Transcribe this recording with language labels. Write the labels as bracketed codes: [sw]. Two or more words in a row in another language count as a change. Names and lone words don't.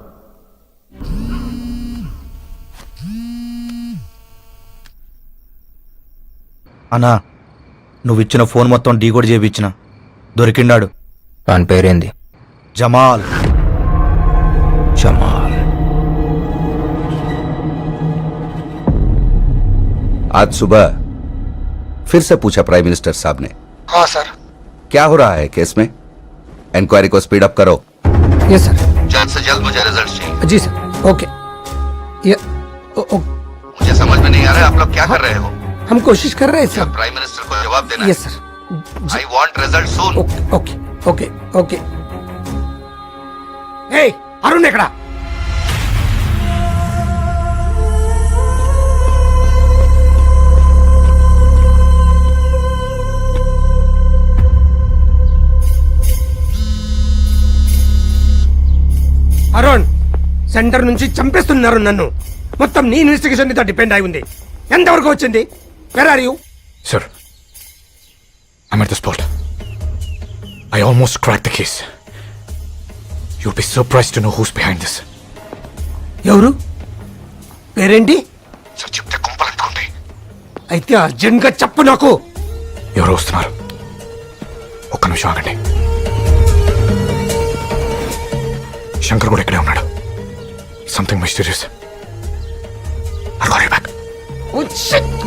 [te] అన్నా, నువ్విచ్చిన ఫోన్ మొత్తం డీకోడ్ చేయించిన. దొరికిండాడు. వాని పేరేంది? జమాల్. జమాల్. [hi] आज सुबह फिर से पूछा [en] prime minister [hi] साहब ने। हाँ सर. क्या हो रहा है केस में? इंक्वायरी को [en] speed up [hi] करो. [en] yes sir. [hi] जल्द से जल्द मुझे रिजल्ट चाहिए. जी सर. ओके. मुझे समझ में नहीं आ रहा है आप लोग क्या कर रहे हो. हम कोशिश कर रहे हैं सर. [en] prime minister [hi] को जवाब देना. [en] yes sir. I want result soon. [hi] ओके ओके ओके ओके. ए अरुण ఎక్కడ? [te] అరుణ్, సెంటర్ నుంచి చంపేస్తున్నారు నన్ను. మొత్తం నీ ఇన్వెస్టిగేషన్ మీద డిపెండ్ అయి ఉంది. ఎంతవరకు వచ్చింది? [en] where are you? Sir, I'm at the spot. I almost cracked the case. You'll be surprised to know who's behind this. [te] ఎవరు? పేరేంటి? Sir, చెప్తే కుంపలంటుకుంటాయి. అయితే అర్జెంట్ గా చెప్పు నాకు. ఎవరు వస్తున్నారు? ఒక్క నిమిషం ఆగండి. శంకర్ కూడా ఇక్కడే ఉన్నాడు. [en] something mysterious. I'll call you back. Oh, shit.